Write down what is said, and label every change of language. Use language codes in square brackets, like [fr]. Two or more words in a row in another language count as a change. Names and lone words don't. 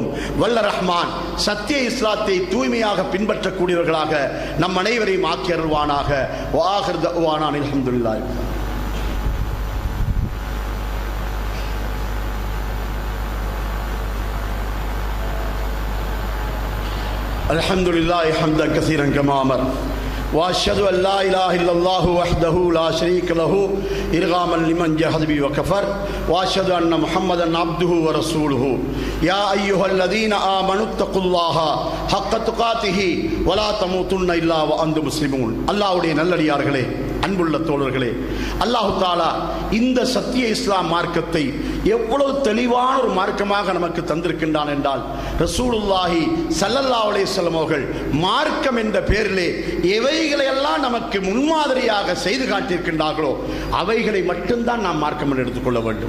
[ta] வல்ல ரஹ்மான் சத்திய இஸ்லாத்தை தூய்மையாக பின்பற்றக்கூடியவர்களாக நம் அனைவரையும் ஆக்கி அருள்வானாக. [ar] وآخر دعوانا الحمد لله. الحمد لله حمدا كثيرا كما أمر. واشهد ان لا اله الا الله وحده لا شريك له ارغاما لمن جحد به وكفر واشهد ان محمدا عبده ورسوله يا ايها الذين امنوا اتقوا الله حق تقاته ولا تموتن الا وانتم مسلمون. [ta] அல்லாஹ்வுடைய நல்லடியார்களே, அன்புள்ள தோழர்களே, [ar] الله تعالى [ta] இந்த சத்திய இஸ்லாம் மார்க்கத்தை எவ்வளவு தெளிவான ஒரு மார்க்கமாக நமக்கு தந்திருக்கின்றான் என்றால், [ar] رسول الله صلى الله عليه وسلم [ta] அவர்கள் மார்க்கம் என்ற பெயரிலே எவைகளையெல்லாம் நமக்கு முன்மாதிரியாக செய்து காட்டியிருக்கின்றார்களோ அவைகளை மட்டும்தான் நாம் மார்க்கம் என்று எடுத்துக்கொள்ள வேண்டும்.